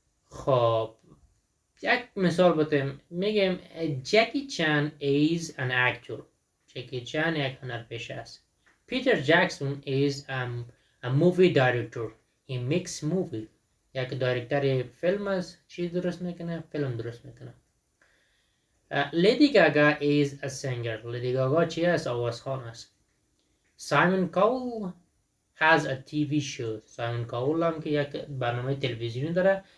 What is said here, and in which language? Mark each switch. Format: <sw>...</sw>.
<fa>خب یک مثال بتیم. میگم جکی چان</fa> <en>is an actor.</en> <fa>جکی چان یک هنرپیشه است.</fa> <en>Peter Jackson is a movie director. he makes movie.</en> <fa>یک دایرکتر فیلم است. چی درست میکنه؟ فیلم درست میکنه.</fa> <en>Lady Gaga is a singer.</en> <fa>لیدی گاگا چی است؟ آوازخوان است.</fa> <en>Simon Cowell has a TV show.</en> <fa>سایمون کاول هم که یک برنامه تلویزیونی داره.</fa>